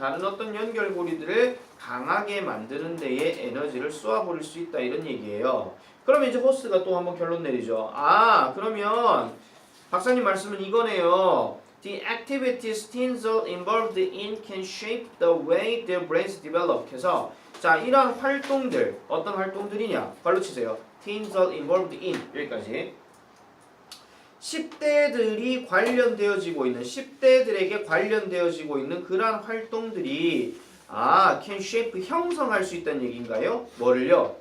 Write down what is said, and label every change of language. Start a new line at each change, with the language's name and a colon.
Korean: 다른 어떤 연결고리들을 강하게 만드는 데에 에너지를 쏘아버릴 수 있다 이런 얘기예요. 그러면 이제 호스가 또 한번 결론 내리죠. 아 그러면 박사님 말씀은 이거네요.
English: The activities teens are involved in can shape the way their brains develop.
Korean: 해서 자 이러한 활동들 어떤 활동들이냐 발로 치세요.
English: teens are involved in
Korean: 여기까지 10대들이 관련되어지고 있는 10대들에게 관련되어지고 있는 그러한 활동들이
English: can shape
Korean: 형성할 수 있다는 얘기인가요? 뭐를요?